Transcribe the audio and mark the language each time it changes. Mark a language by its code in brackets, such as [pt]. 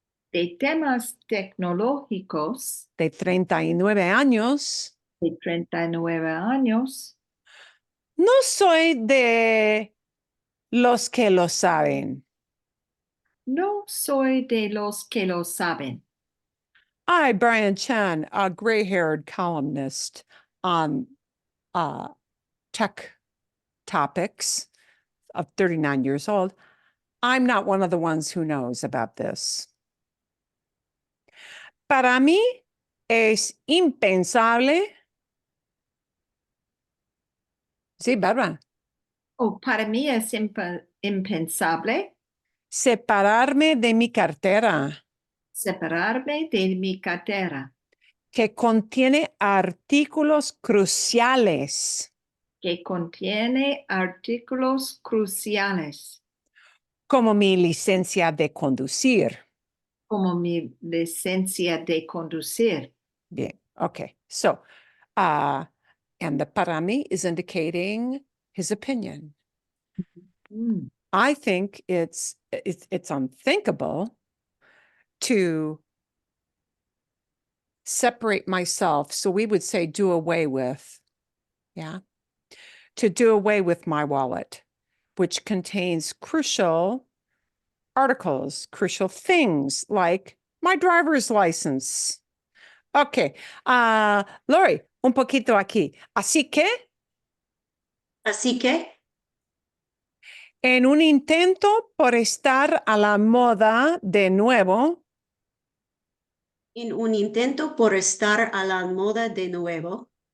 [es] de temas tecnológicos de 39 años. de 39 años. No soy de los que lo saben. No soy de los que lo saben. [en] I, Brian Chen, a gray-haired columnist on tech topics of 39 years old, I'm not one of the ones who knows about this. [es] Para mí es impensable. Sí, Bárbara. Oh, para mí es impensable Separarme de mi cartera, separarme de mi cartera, que contiene artículos cruciales, que contiene artículos cruciales, como mi licencia de conducir. como mi licencia de conducir. Bien, okay. [en] So, and the para mí is indicating his opinion. Mm. I think it's unthinkable to separate myself. So we would say do away with, yeah. to do away with my wallet, which contains crucial articles, crucial things like my driver's license. [es] Okay. Lori, un poquito aquí. Así que, en un intento por estar a la moda de nuevo, en un intento por estar a la moda de nuevo,